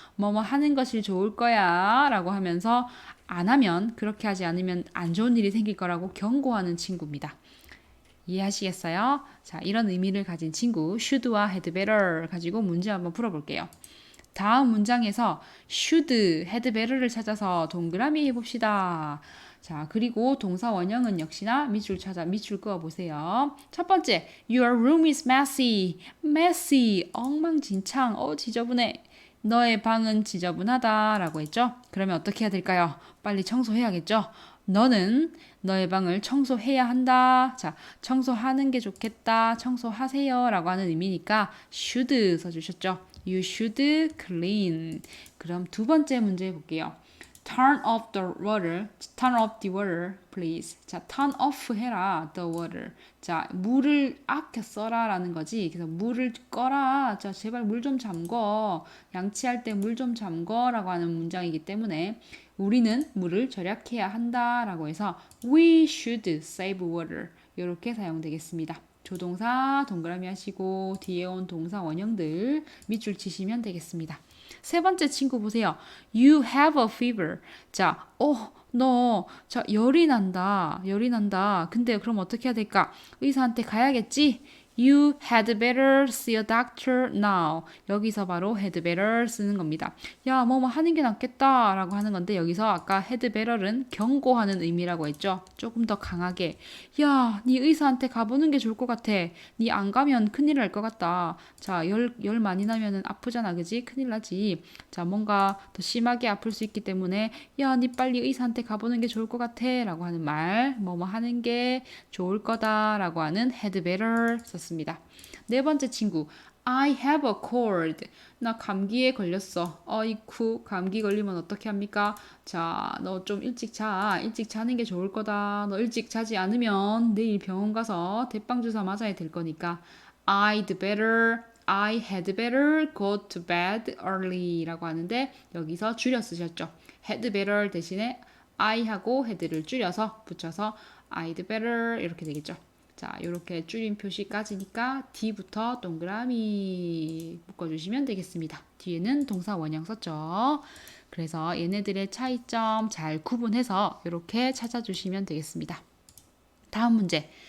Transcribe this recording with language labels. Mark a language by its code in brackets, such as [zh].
[ko] 뭐뭐 하는 것이 좋을 거야 라고 하면서 안 하면, 그렇게 하지 않으면 안 좋은 일이 생길 거라고 경고하는 친구입니다. 이해하시겠어요? 자, 이런 의미를 가진 친구 should와 had better 가지고 문제 한번 풀어볼게요. 다음 문장에서 should, had better를 찾아서 동그라미 해봅시다. 자, 그리고 동사 원형은 역시나 밑줄 그어 보세요. 첫 번째, [en] your room is messy. [ko] messy, 엉망진창, 지저분해. 너의 방은 지저분하다라고 했죠? 그러면 어떻게 해야 될까요? 빨리 청소해야겠죠? 너는 너의 방을 청소해야 한다. 자, 청소하는 게 좋겠다. 청소하세요. 라고 하는 의미니까 should 써주셨죠? [en] You should clean. [ko] 그럼 두 번째 문제 볼게요. [en] turn off the water. turn off the water, please. 자, turn off 해라, the water. [ko] 자, 물을 아껴 써라 라는 거지. 그래서 물을 꺼라. 자, 제발 물 좀 잠궈. 양치할 때 물 좀 잠궈 라고 하는 문장이기 때문에 우리는 물을 절약해야 한다 라고 해서 [en] we should save water. [ko] 이렇게 사용되겠습니다. 조동사 동그라미 하시고 뒤에 온 동사 원형들 밑줄 치시면 되겠습니다. 세 번째 친구 보세요. [en] You have a fever. [ko] 자, 너, 자, 열이 난다. 열이 난다. 근데 그럼 어떻게 해야 될까? 의사한테 가야겠지? [en] You had better see a doctor now. [ko] 여기서 바로 had better 쓰는 겁니다. 야, 뭐뭐 하는 게 낫겠다 라고 하는 건데 여기서 아까 had better는 경고하는 의미라고 했죠. 조금 더 강하게. 야, 네 의사한테 가보는 게 좋을 것 같아. 네 안 가면 큰일 날 것 같다. 자, 열 많이 나면은 아프잖아. 그지? 큰일 나지. 자, 뭔가 더 심하게 아플 수 있기 때문에 야, 네 빨리 의사한테 가보는 게 좋을 것 같아 라고 하는 말. 뭐뭐 하는 게 좋을 거다 라고 하는 had better 썼습니다. 네 번째 친구. [en] I have a cold. [ko] 나 감기에 걸렸어. 어이쿠, 감기 걸리면 어떻게 합니까? 자, 너 좀 일찍 자. 일찍 자는 게 좋을 거다. 너 일찍 자지 않으면 내일 병원 가서 대빵주사 맞아야 될 거니까. [en] I had better go to bed early [ko] 라고 하는데 여기서 줄여 쓰셨죠. had better 대신에 I하고 had를 줄여서 붙여서 I'd better 이렇게 되겠죠. 자, 이렇게 줄임 표시까지니까 D부터 동그라미 묶어주시면 되겠습니다. 뒤에는 동사 원형 썼죠. 그래서 얘네들의 차이점 잘 구분해서 이렇게 찾아주시면 되겠습니다. 다음 문제.